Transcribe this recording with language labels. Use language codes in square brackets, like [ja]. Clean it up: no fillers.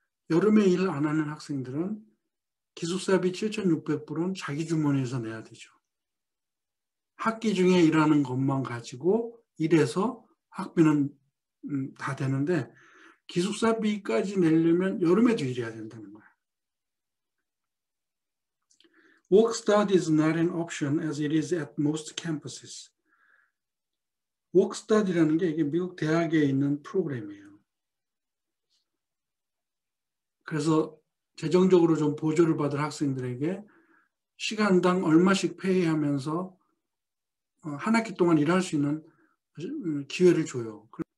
[ko] 여름에 일을 안 하는 학생들은 기숙사비 7,600불은 자기 주머니에서 내야 되죠. 학기 중에 일하는 것만 가지고 일해서 학비는 다 되는데 기숙사비까지 내려면 여름에도 일해야 된다는 거예요. [en] Work study is not an option as it is at most campuses. [ko] Work study라는 게 이게 미국 대학에 있는 프로그램이에요. 그래서 재정적으로 좀 보조를 받을 학생들에게 시간당 얼마씩 페이하면서 한 학기 동안 일할 수 있는 기회를 줘요.